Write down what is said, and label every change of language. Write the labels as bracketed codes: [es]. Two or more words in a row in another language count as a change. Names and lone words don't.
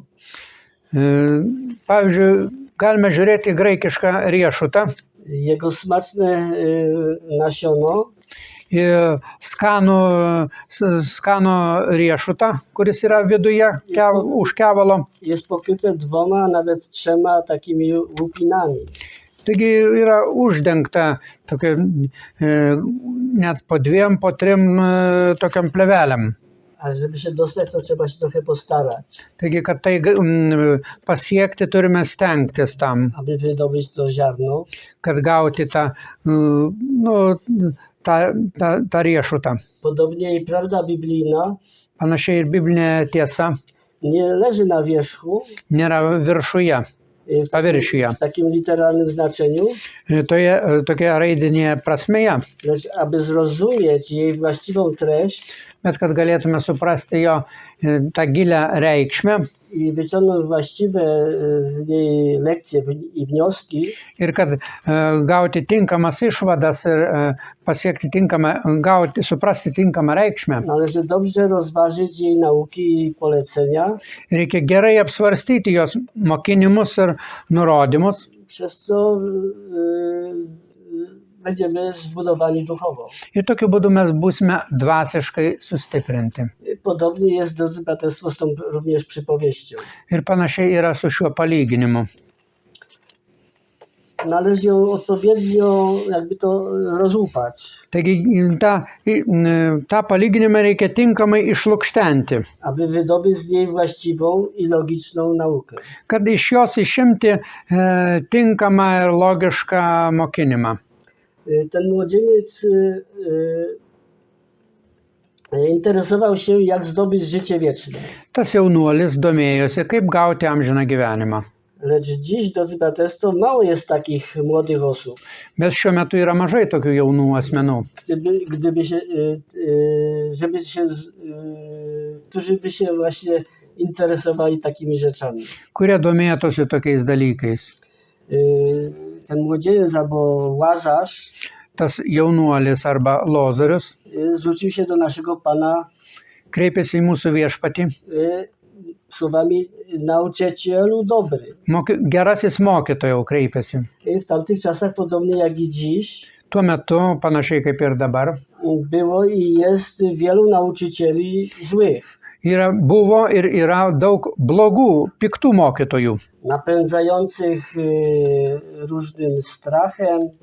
[lt] Pavyzdžiui, galime žiūrėti graikišką riešutą, [pl] Jego smaczne nasiono [lt] skanų riešutą, kuris yra viduje už kevalo. [pl] jest pokryte 2, a nawet 3 takimi łupinami. [lt] Taigi yra uždengta tokia, net po 2, po 3 tokiam plevelėm. [pl] Ale żeby się dostać, to trzeba się trochę postarać, [lt] Taigi, kad tai pasiekti, turime stengtis tam, [pl] aby wydobyć to ziarno. [lt] kad gauti tą riešutą. [pl] Podobnie i prawda biblijna [lt] Panašiai ir biblinė tiesa [pl] nie leży na wierzchu, [lt] nėra viršuje, paviršiuje. [pl] w takim literalnym znaczeniu, [lt] Toje tokioje raidinėje prasmėje, [pl] lecz aby zrozumieć jej właściwą treść [lt] bet kad galėtume suprasti jo tą gilę reikšmę [pl] i wyciągnąć właściwe z niej lekcje i wnioski, [lt] ir kad gauti tinkamas išvadas ir pasiekti suprasti tinkamą reikšmę, [pl] należy dobrze rozważyć jej nauki i polecenia, [lt] reikia gerai apsvarstyti jos mokinimus ir nurodymus, [pl] przez co będziemy zbudowani duchowo. [lt] ir tokiu būdu mes būsime dvasiškai sustiprinti. [pl] Podobnie jest, drodzy braterstwo, z tą również przypowieścią. [lt] Ir panašiai yra su šiuo palyginimu. [pl] Należy ją odpowiednio jakby to rozłupać, [lt] Taigi tą palyginimą reikia tinkamai išlukštenti, [pl] aby wydobyć z niej właściwą i logiczną naukę. [lt] kad iš jos išimti tinkamą ir logišką mokinimą. [pl] Ten młodzieniec interesował się, jak zdobyć życie wieczne. [lt] Tas jaunuolis domėjosi, kaip gauti amžiną gyvenimą. [pl] Lecz dziś, drodzy braterstwo, mało jest takich młodych osób, [lt] Bet šiuo metu yra mažai tokių jaunų asmenų, [pl] którzy by się właśnie interesowali takimi rzeczami. [lt] kurie domėtųsi tokiais dalykais. [pl] Ten młodzieniec albo Łazarz [lt] Tas jaunuolis arba Lozorius [pl] zwrócił się do naszego Pana [lt] kreipėsi į mūsų viešpatį, [pl] słowami: nauczycielu dobry. [lt] Gerasis mokytojau kreipėsi. [pl] W tamtych czasach, podobnie jak i dziś, [lt] Tuo metu, panašiai kaip ir dabar, [pl] było i jest wielu nauczycieli złych, [lt] buvo ir yra daug blogų, piktų mokytojų, [pl] napędzających różnym strachem,